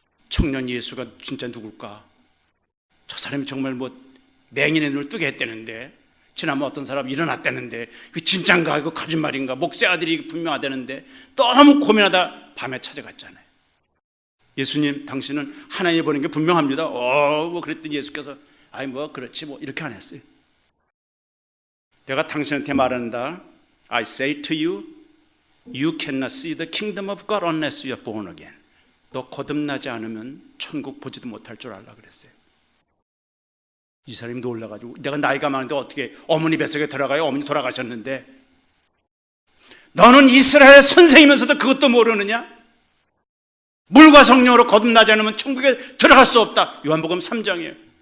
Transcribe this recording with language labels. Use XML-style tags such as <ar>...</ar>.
<ko>청년 예수가 진짜 누굴까? 저 사람이 정말 뭐 맹인의 눈을 뜨게 했다는데, 지난번 어떤 사람이 일어났다는데 그 진짠가 이거 거짓말인가, 목사 아들이 분명하다는데 너무 고민하다 밤에 찾아갔잖아요. 예수님, 당신은 하나님이 보는 게 분명합니다. 뭐 그랬더니 예수께서 아이 뭐 그렇지 뭐 이렇게 안 했어요. 내가 당신한테 말한다.</ko> <en>I say to you, you cannot see the kingdom of God unless you are born again.</en> <ko>너 거듭나지 않으면 천국 보지도 못할 줄 알라 그랬어요. 이 사람이 놀라가지고, 내가 나이가 많은데 어떻게 어머니 뱃속에 들어가요? 어머니 돌아가셨는데. 너는 이스라엘 선생이면서도 그것도 모르느냐? 물과 성령으로 거듭나지 않으면 천국에 들어갈 수 없다. 요한복음 3장이에요.</ko>